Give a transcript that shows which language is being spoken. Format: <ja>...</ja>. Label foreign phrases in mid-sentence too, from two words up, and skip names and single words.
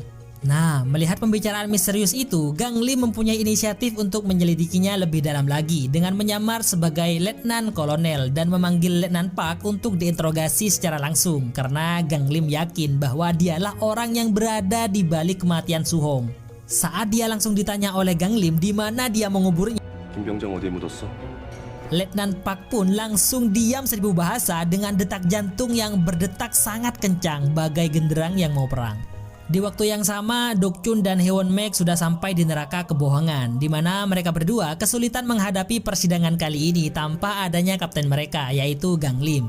<id>Nah, melihat pembicaraan misterius itu, Gang Lim mempunyai inisiatif untuk menyelidikinya lebih dalam lagi dengan menyamar sebagai Letnan Kolonel dan memanggil Letnan Park untuk diinterogasi secara langsung karena Gang Lim yakin bahwa dialah orang yang berada di balik kematian Suhong. Saat dia langsung ditanya oleh Gang Lim di mana dia menguburnya,</id> <ko>김병정 어디에 묻었어?</ko> <id>Letnan Park pun langsung diam 1000 bahasa dengan detak jantung yang berdetak sangat kencang bagai genderang yang mau perang. Di waktu yang sama, Dokchun dan Heewonmek sudah sampai di neraka kebohongan, di mana mereka berdua kesulitan menghadapi persidangan kali ini tanpa adanya kapten mereka, yaitu Gang Lim.</id>